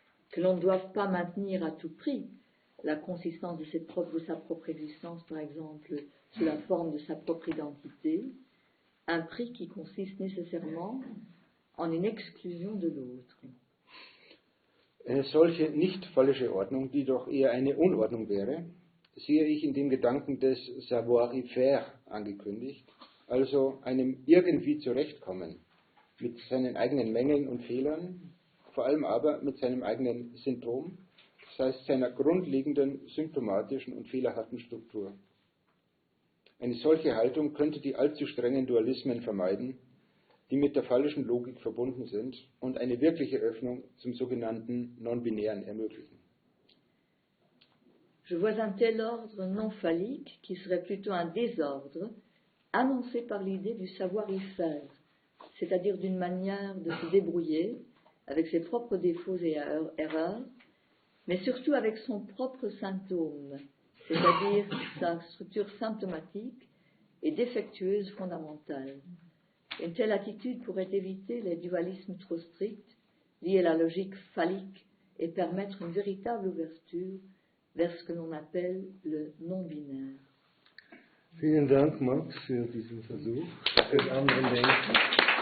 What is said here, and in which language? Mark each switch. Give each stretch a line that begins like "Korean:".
French: Que l'on ne doive pas maintenir à tout prix la consistance de sa propre existence, par exemple, sous la forme de sa propre identité, un prix qui consiste nécessairement en une exclusion de l'autre.
German: Eine solche nicht fallische Ordnung, die doch eher eine Unordnung wäre, sehe ich in dem Gedanken des Savoir-faire angekündigt, also einem irgendwie Zurechtkommen mit seinen eigenen Mängeln und Fehlern, vor allem aber mit seinem eigenen Syndrom, das heißt seiner grundlegenden symptomatischen und fehlerhaften Struktur. Eine solche Haltung könnte die allzu strengen Dualismen vermeiden, die mit der phallischen Logik verbunden sind und eine wirkliche Öffnung zum sogenannten Non-Binären ermöglichen.
French: Je vois un tel ordre non phallique qui serait plutôt un désordre annoncé par l'idée du savoir-y-faire, c'est-à-dire d'une manière de se débrouiller avec ses propres défauts et erreurs, mais surtout avec son propre symptôme, c'est-à-dire sa structure symptomatique et défectueuse fondamentale. Une telle attitude pourrait éviter les dualismes trop stricts liés à la logique phallique et permettre une véritable ouverture vers ce que l'on appelle le non-binaire.
German: Vielen Dank, Max, für diesen Versuch. Für den anderen Denken.